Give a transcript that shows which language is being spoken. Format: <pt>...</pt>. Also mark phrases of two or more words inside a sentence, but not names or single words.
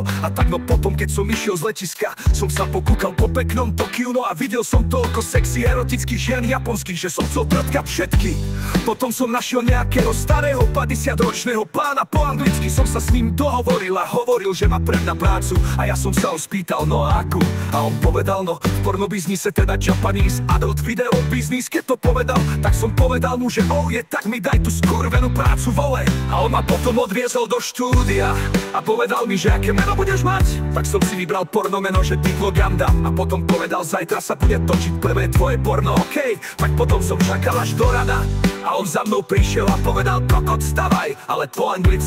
<sk>A tak no potom, keď som išiel z letiska, som sa pokúkal po peknom Tokiu, no a videl som toľko sexy erotických žien japonských, že som chcel trtkať všetky. Potom som našiel nejakého starého 50-ročného pána, po anglicky som sa s ním dohovoril a hovoril, že má pre mňa prácu, a ja som sa ho spýtal, no a akú? A on povedal, no v pornobiznise, teda</sk> <en>Japanese adult video business.</en> <sk>Keď to povedal, tak som povedal mu, že oh je, tak mi daj tú skurvenú prácu, vole. A on ma potom odviezol do štúdia a povedal mi, že aké meno budeš mať. Tak som si vybral porno meno, že Diplo Gundam. A potom povedal, zajtra sa bude točiť prvé tvoje porno, okej. Tak potom som čakal až do rana a on za mnou prišiel a povedal, kokot, stavaj, ale po anglicky.</sk>